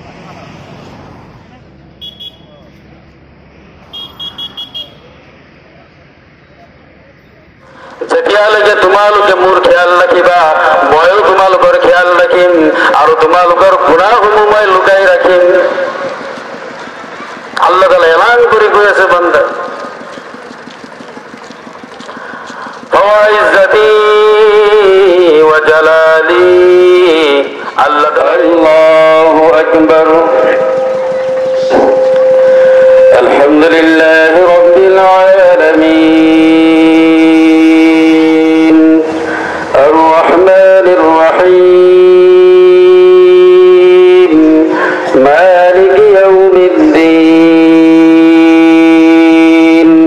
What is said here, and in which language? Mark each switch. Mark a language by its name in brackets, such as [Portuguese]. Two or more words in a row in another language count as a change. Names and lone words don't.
[Assamese] যেতিয়ালৈকে তোমালোকে মোৰ খেয়াল ৰাখিবা, ময়ো তোমালোকৰ খেয়াল ৰাখিম আৰু তোমালোকৰ গুণাসমূহ মই লুকাই ৰাখিম। আল্লাহ তাআলা এলান কৰি কৈ আছে, বান্দা [Arabic] وعزتي وجلالي الله أكبر الحمد لله رب العالمين الرحمن الرحيم مالك يوم الدين